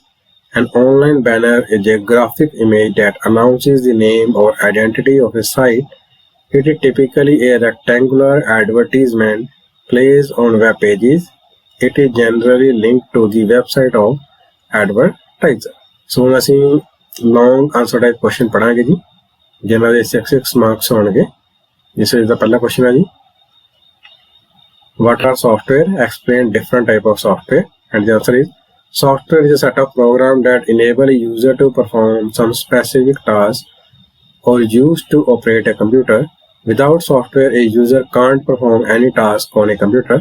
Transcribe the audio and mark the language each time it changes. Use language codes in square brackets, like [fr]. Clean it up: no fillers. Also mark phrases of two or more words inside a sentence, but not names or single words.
[en] An online banner is a graphic image that announces the name or identity of a site. It is typically a rectangular advertisement placed on web pages. It is generally linked to the website of advertiser. [pa] So ਹੁਣ ਅਸੀਂ [en] long answer type question [pa] ਪੜਾਂਗੇ ਜੀ, ਜਿਨ੍ਹਾਂ ਦੇ 6 marks ਹੋਣਗੇ। [en] This is the ਪਹਿਲਾ question [pa] ਹੈ ਜੀ, [en] what are software? Explain different type of software. And the answer is, software is a set of programs that enable a user to perform some specific task or used to operate a computer. Without software, a user can't perform any task on a computer.